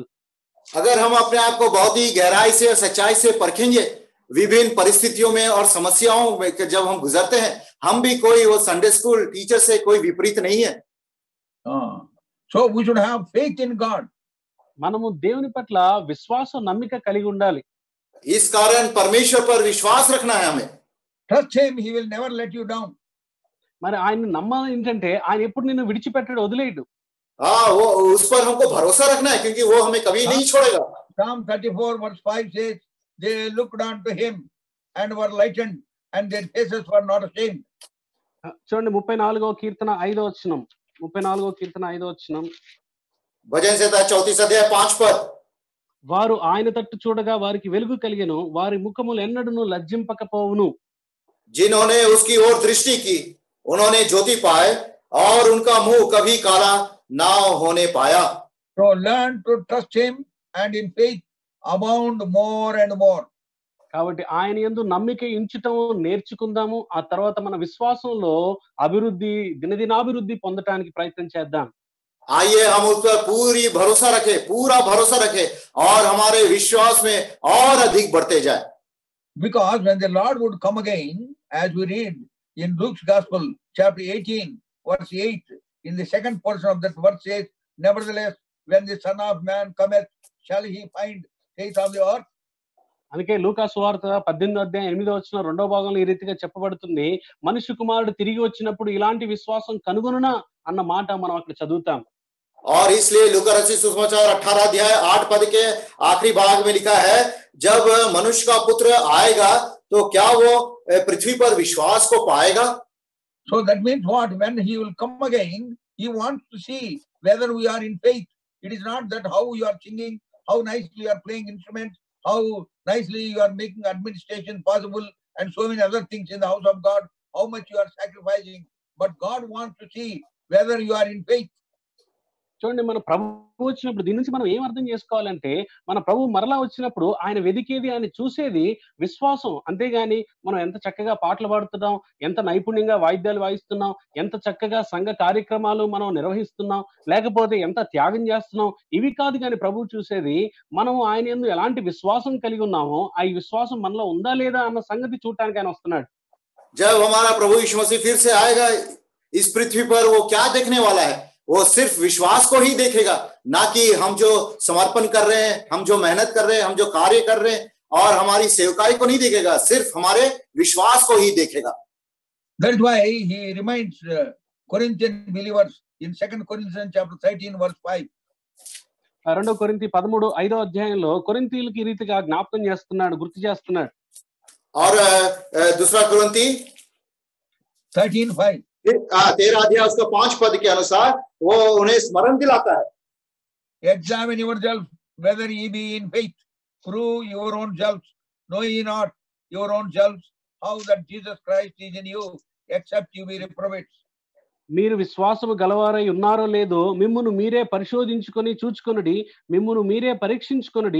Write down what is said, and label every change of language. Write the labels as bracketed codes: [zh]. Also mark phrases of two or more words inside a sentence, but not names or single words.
[hi] अगर हम अपने आप को बहुत ही गहराई से और सच्चाई से परखेंगे, विभिन्न परिस्थितियों में और समस्याओं में जब हम गुजरते हैं, हम भी कोई वो [en] Sunday school teacher [hi] से कोई विपरीत नहीं है. [en] So we should have faith in God. [te] మనము దేవుని పట్ల విశ్వాసం, నమ్మిక కలిగి ఉండాలి. [hi] इस कारण परमेश्वर पर विश्वास रखना है हमें. [en] Trust him, he will never let you down. [te] మరి ఆయన నమ్మాలి ఏంటంటే ఆయన ఎప్పుడు నిన్ను విడిచిపెట్టడు, వదిలేయడు. [hi] वो उस पर हमको भरोसा रखना है, क्योंकि वो हमें कभी नहीं छोड़ेगा. [en] Psalm 34 verse 5 says, they looked unto him and were lightened, and their faces were not ashamed. [te] చూడండి, 34వ కీర్తన 5వ వచనం. 34వ కీర్తన 5వ వచనం. [hi] भजन संहिता 34 अध्याय 5 पद. [te] వారు ఆయన తట్టు చూడగా వారికి వెలుగు కలిగెను, వారి ముఖములు ఎన్నడూను లజ్జింపకపోవును. [hi] जिन्होंने उसकी ओर दृष्टि की, उन्होंने ज्योति पाए, और उनका मुंह कभी काला ना होने पाया. [en] So learn to trust him and in faith abound more and more. [te] కాబట్టి ఆయన యందు నమ్మిక ఉంచటం నేర్చుకుందాము. ఆ తర్వాత మన విశ్వాసంలో అభివృద్ధి, దినదినాభివృద్ధి పొందటానికి ప్రయత్నం చేద్దాం. [hi] आइए हम उस पर पूरा भरोसा रखें और हमारे विश्वास में और अधिक बढ़ते जाए. [en] Because when the Lord would come again, as we read in Luke's Gospel, chapter 18, verse 8, in the second portion of that verse says, nevertheless, when the Son of Man cometh, shall he find faith on the earth? [te] అందుకే లూకా సువార్త 18వ అధ్యాయం 8వ వచనం 2వ భాగంలో ఈ రీతిగా చెప్పబడుతుంది, మనుష్య కుమారుడు తిరిగి వచ్చినప్పుడు ఇలాంటి విశ్వాసం కనుగొనునా అన్న మాట మనం అక్కడ చదువుతాం. [hi] और इसलिए लूका रचित सुसमाचार 18 अध्याय 8 पद के आखिरी भाग में लिखा है, जब मनुष्य का पुत्र आएगा तो क्या वो पृथ्वी पर विश्वास को पाएगा. [en] So that means what? When he will come again, he wants to see whether we are in faith. It is not that how you are singing, how nicely you are playing instruments, how nicely you are making administration possible, and so many other things in the house of God, how much you are sacrificing. But God wants to see whether you are in faith. [te] చూడండి, మన ప్రభు వచ్చినప్పుడు దీని నుంచి మనం ఏం అర్థం చేసుకోవాలంటే, మన ప్రభు మరలా వచ్చినప్పుడు ఆయన వెదికేది, ఆయన చూసేది విశ్వాసం. అంతేగాని మనం ఎంత చక్కగా పాటలు పాడుతున్నాం, ఎంత నైపుణ్యంగా వాయిద్యాలు వాయిస్తున్నాం, ఎంత చక్కగా సంఘ కార్యక్రమాలు మనం నిర్వహిస్తున్నాం, లేకపోతే ఎంత త్యాగం చేస్తున్నాం, ఇవి కాదు. కానీ ప్రభు చూసేది మనం ఆయన యందు ఎలాంటి విశ్వాసం కలిగి ఉన్నామో, ఆ విశ్వాసం మనలో ఉందా లేదా అన్న సంగతి చూడటానికి ఆయన వస్తున్నాడు. [hi] जब हमारा प्रभु यीशु मसीह फिर से आएगा इस पृथ्वी पर, वो क्या देखने वाला है? वो सिर्फ विश्वास को ही देखेगा, ना कि हम जो समर्पण कर रहे हैं, हम जो मेहनत कर रहे हैं, हम जो कार्य कर रहे हैं, और हमारी सेवकाई को नहीं देखेगा, सिर्फ हमारे विश्वास को ही देखेगा. [en] That's why he reminds Corinthian believers in 2 Corinthians chapter 13 verse 5. [te] 2 కొరింథీ 13:5 అధ్యాయంలో కొరింథీయులకి ఈ రీతిగా జ్ఞాపకం చేస్తున్నాడు, గుర్తు చేస్తున్నాడు. [hi] और दूसरा कुरिन्थी 13:5. 13 अध्याय उसका 5 पद के अनुसार वो उन्हें स्मरण दिलाता है. [en] Examine yourself whether ye be in faith. Prove your own selves. Know ye not your own selves how that Jesus Christ is in you, except you be reprobates. [te] మీరు విశ్వాసము గలవారై ఉన్నారో లేదో మిమ్మును మీరే పరిశోధించుకొని చూచుకొనుడి, మిమ్మును మీరే పరీక్షించుకొనుడి.